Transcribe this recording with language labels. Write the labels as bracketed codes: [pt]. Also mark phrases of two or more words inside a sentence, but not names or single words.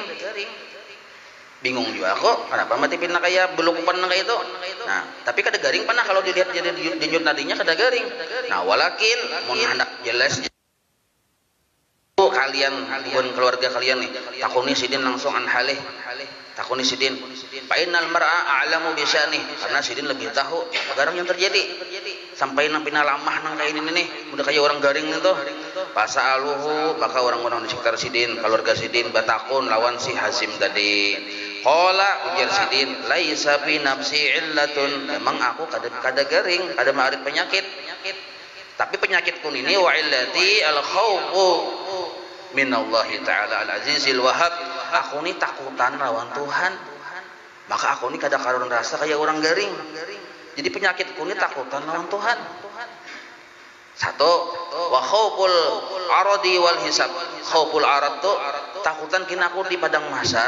[bjn] Bingung juga kok, kenapa mati pindah kayak belum pernah kayak itu. Nah, tapi kada garing pernah kalau dilihat jadi denyut nadinya kada garing. Nah, walakin mun hendak jelas kalian bukan keluarga kalian nih, takuni sidin langsung an halih. Takuni sidin. [ar] فإن المرء أعلم بشأنه, [bjn] karena sidin lebih tahu perkara yang terjadi. Sampai nampina lamah nang kayak ini nih, udah kayak orang garing itu. Pasa'aluhu, maka orang-orang di sekitar sidin, keluarga sidin batakun lawan si Hazim tadi. Qala ujar sidin, [ar] ليس في نفسي علة, [bjn] memang aku kada garing, kada ma'rif penyakit. [ar] Tapi penyakitku ini وعلتي الخوف من الله تعالى العزيز الوهاب. [bjn] Aku ini takutan lawan Tuhan. Maka aku ini kada karuan rasa kayak orang garing. Jadi penyakitku ini takutan lawan Tuhan. Satu, [ar] وخوف العرض والحساب. خوف العرض [bjn] tu takutan kina aku di padang mahsyar.